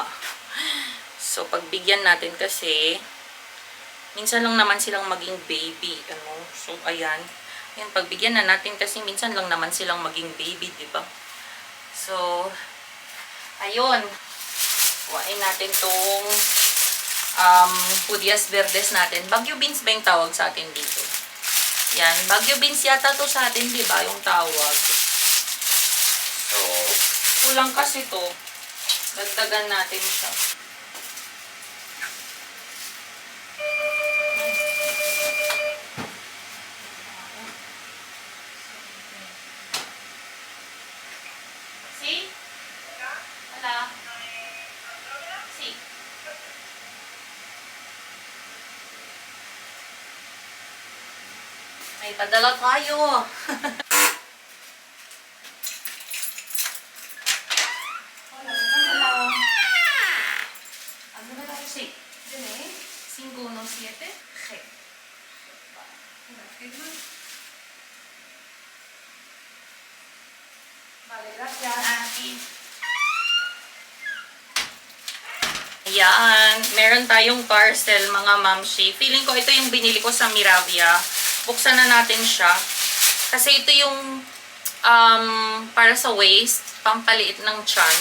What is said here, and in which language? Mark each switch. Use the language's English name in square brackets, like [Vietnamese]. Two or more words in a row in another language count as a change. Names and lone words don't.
[Filipino] So, pagbigyan natin kasi, minsan lang naman silang maging baby. So, ayan. Yan, pagbigyan na natin kasi minsan lang naman silang maging baby, diba? So, ayun. Kuhain natin tong [Spanish] judías verdes [Filipino] natin. Baguio beans ba yung tawag sa atin dito? Yan. Baguio beans yata to sa atin, di ba? Yung tawag. So, kulang kasi to. Dagdagan natin siya. [English] See? Hala. See? [Filipino] May padala tayo. Ano na tayo? [Spanish] Sí. 517 G. Vale, gracias. [Filipino] Ayan. Meron tayong parcel mga mamshi. Feeling ko ito yung binili ko sa Miravia. Buksan na natin siya. Kasi ito yung para sa waist, pampaliit ng tiyan.